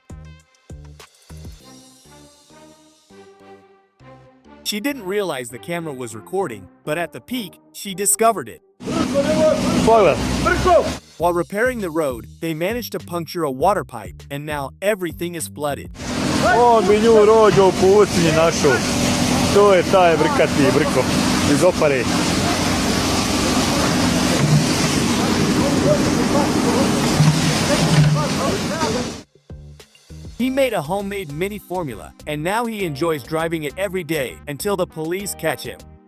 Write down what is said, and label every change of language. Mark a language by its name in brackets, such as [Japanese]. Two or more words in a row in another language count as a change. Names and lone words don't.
[English] She didn't realize the camera was recording, but at the peak, she discovered it. While repairing the road, they managed to puncture a water pipe, and now everything is flooded. [Bosnian] On bi nju rođo u pustinji našao. To je taj brkati brko iz Opare. [English] He made a homemade mini formula, and now he enjoys driving it every day until the police catch him.